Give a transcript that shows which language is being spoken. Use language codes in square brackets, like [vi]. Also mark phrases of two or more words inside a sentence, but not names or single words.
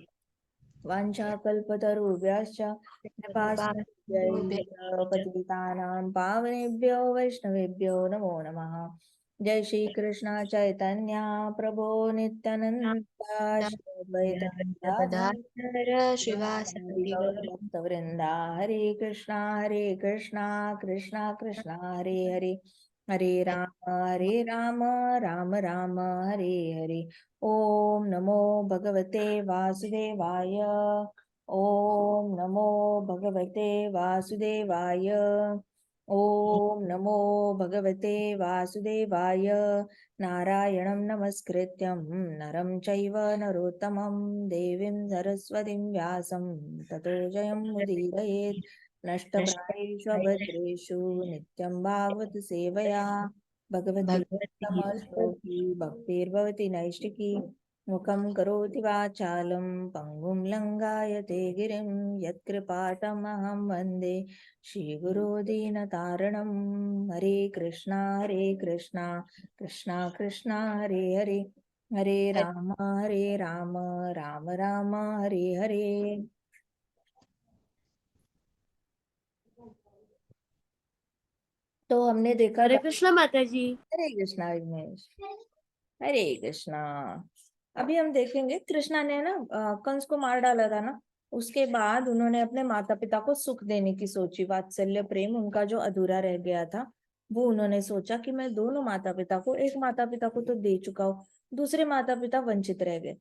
[sa] वाञ्छाकल्पतरुभ्यश्च कृपासिन्धुभ्यैव पतितानां पावनेभ्यो वैष्णवेभ्यो नमो नमः। जय श्री कृष्ण चैतन्य प्रभो नित्यानंद श्री अद्वैत गदाधर गदाधर शिवासादि गौर भक्तवृंदा। हरे कृष्णा कृष्णा कृष्णा हरे हरे, हरे राम राम राम हरे हरे। ओम नमो भगवते वासुदेवाय, ओम नमो भगवते वासुदेवाय, ओम नमो भगवते वासुदेवाय। नारायणं नमस्कृत्यं नरं चैव नरोत्तमं देवीं सरस्वतीं व्यासं ततो जयमुदीरयेत्। नष्टप्रायेषु भद्रेषु नित्यं भागवत सेवया, भगवती श्लोकी भक्तिर्भवति नैष्टिकी। मुखं करोति वाचालं पङ्गुं लङ्घायते गिरिं, यत्कृपातमहं वन्दे श्रीगुरो दीनतारणं। हरे कृष्णा कृष्णा कृष्णा हरे हरे, हरे राम राम राम हरे हरे। [hi] तो हमने देखा हरे कृष्णा माता जी। हरे कृष्णा विघ्नेश, हरे कृष्णा। अभी हम देखेंगे कृष्णा ने ना कंस को मार डाला था ना, उसके बाद उन्होंने अपने माता पिता को सुख देने की सोची। वात्सल्य प्रेम उनका जो अधूरा रह गया था, वो उन्होंने सोचा कि मैं दोनों माता पिता को, एक माता पिता को तो दे चुका हूँ, दूसरे माता पिता वंचित रह गए।